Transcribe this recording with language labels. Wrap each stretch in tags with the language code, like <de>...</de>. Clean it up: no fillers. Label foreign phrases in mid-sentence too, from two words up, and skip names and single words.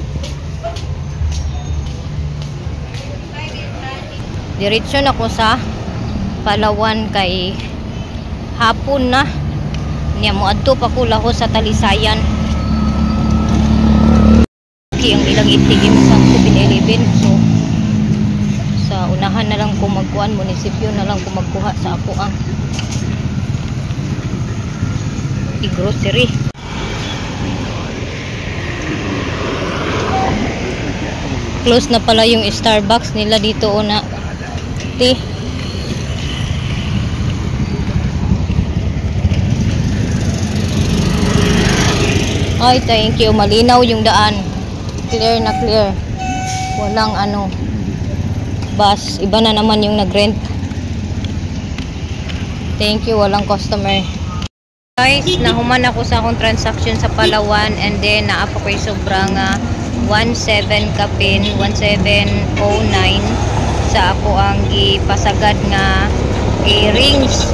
<ceb>Diretso na ko sa Palawan kay hapon na. Niya mo adto pa ko laho sa Talisayan. Ang ilang itigim sa 7-Eleven, so sa unahan na lang ko magkuhan, munisipyo na lang ko magkuha sa ako ang grocery.</ceb> <tl>Close na pala yung Starbucks nila dito una. Ay,</tl> <en>thank you,</en> <tl>malinaw yung daan. Clear na clear. Walang bus. Iba na naman yung nag-rent.</tl> <en>Thank you,</en> <tl>walang customer.</tl> <ceb>Guys, nahuman ako sa akong transaction sa Palawan</ceb> <en>and then</en> <ceb>naapa ko yung sobrang 17 kapin, 1709 sa ako ang gipasagad nga earrings.</ceb>